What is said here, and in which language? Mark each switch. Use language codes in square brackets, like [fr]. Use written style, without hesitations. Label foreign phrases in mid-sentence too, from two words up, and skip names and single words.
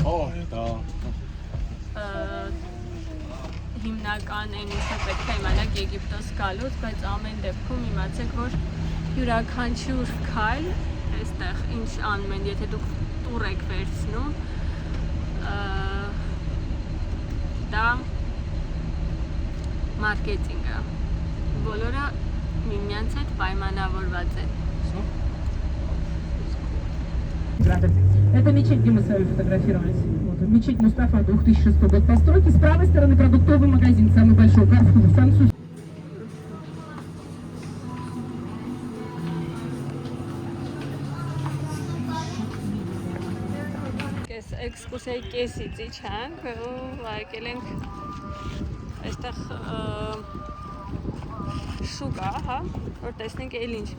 [hy] Հիմնական այն ինչը պետք է իմանաք Եգիպտոս գալուց, բայց ամեն դեպքում իմացեք, որ յուրաքանչյուր քայլ այստեղ ինչ անում են, եթե դուք տուր եք վերցնում, դա մարքեթինգը։ Բոլորը միմյանց հետ պայմանավորված են։ [ru] Это мечеть, где мы с вами фотографировались. Вот, мечеть Мустафа, 2006 год постройки. С правой стороны продуктовый магазин, самый большой, Carrefour, французский. [hy] Էքսկուրսիայի կեսից իջանք ու եկել ենք այստեղ շուկա, հա, որ տեսնենք էլ ինչ